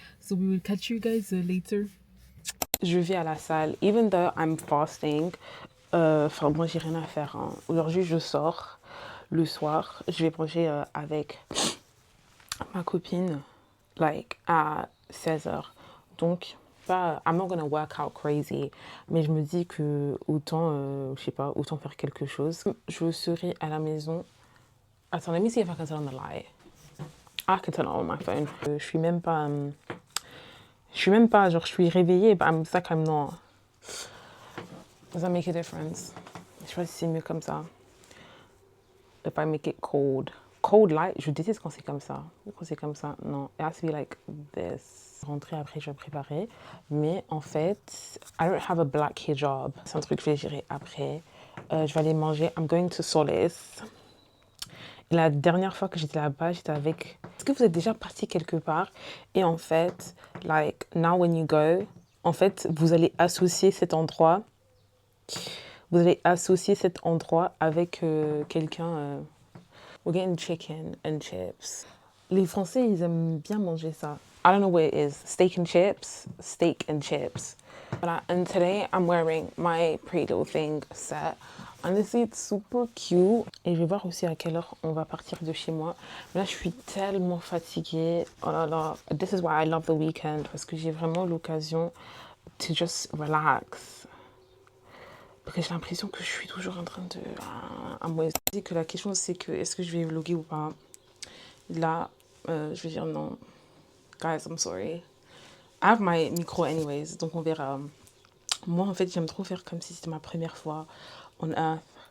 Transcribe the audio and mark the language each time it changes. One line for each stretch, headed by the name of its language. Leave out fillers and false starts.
English: So we will catch you guys later.
French: Je vais à la salle,
English: even though I'm fasting.
French: Enfin, moi, j'ai rien à faire. Hein. Aujourd'hui, je sors le soir. Je vais manger avec ma copine, like, à 16h. Donc, pas,
English: I'm not gonna work out crazy.
French: Mais je me dis que autant, je sais pas, autant faire quelque chose. Je serai à la maison.
English: Attends, let me see if I can turn on the light. I can turn it on my phone.
French: Je suis même pas... genre, je suis réveillée,
English: but I'm like I'm not. Does that make a difference?
French: Je sais pas si c'est mieux comme ça.
English: If I make it cold.
French: Cold light, je déteste quand c'est comme ça. Quand c'est comme ça, non.
English: It has to be like this.
French: Rentrer après, je vais me préparer. Mais en fait,
English: I don't have a black hijab.
French: C'est un truc que je vais gérer après. Je vais aller manger.
English: I'm going to Solace.
French: Et la dernière fois que j'étais là-bas, j'étais avec... Est-ce que vous êtes déjà parti quelque part? Et en fait, like,
English: now when you go,
French: en fait, vous allez associer cet endroit. Vous allez associer cet endroit avec quelqu'un...
English: we're getting chicken and chips.
French: Les Français, ils aiment bien manger ça.
English: I don't know what it is. Steak and chips. Steak and chips. Voilà. And today, I'm wearing my Pretty Little Thing set. Honestly, it's super cute.
French: Et je vais voir aussi à quelle heure on va partir de chez moi. Mais là, je suis tellement fatiguée. Oh là là.
English: This is why I love the weekend.
French: Parce que j'ai vraiment l'occasion
English: to just relax.
French: Parce que j'ai l'impression que je suis toujours en train de... moi, je dis que la question, c'est que est-ce que je vais vlogger ou pas? Là, je vais dire non.
English: Guys, I'm sorry. I have my micro anyways,
French: donc on verra. Moi, en fait, j'aime trop faire comme si c'était ma première fois on Earth.